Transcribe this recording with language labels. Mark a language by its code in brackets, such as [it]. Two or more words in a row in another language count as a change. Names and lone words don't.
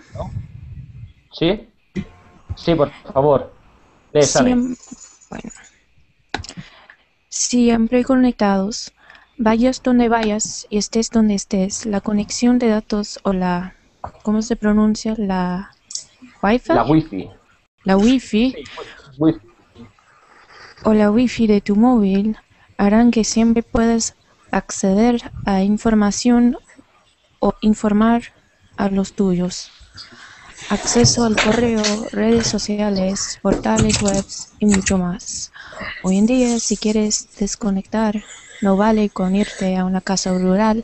[es] ¿Sí? Sí, por favor. Lee, Sane. Bueno. Siempre conectados. Vayas donde vayas y estés donde estés. La conexión de datos o la... ¿Cómo se pronuncia? La Wi-Fi. La Wi-Fi. La Wi-Fi Wi-Fi. o la Wi-Fi de tu móvil harán que siempre puedas acceder a información o informar a los tuyos. Acceso al correo, redes sociales, portales web y mucho más. Hoy en día, si quieres desconectar, no vale con irte a una casa rural.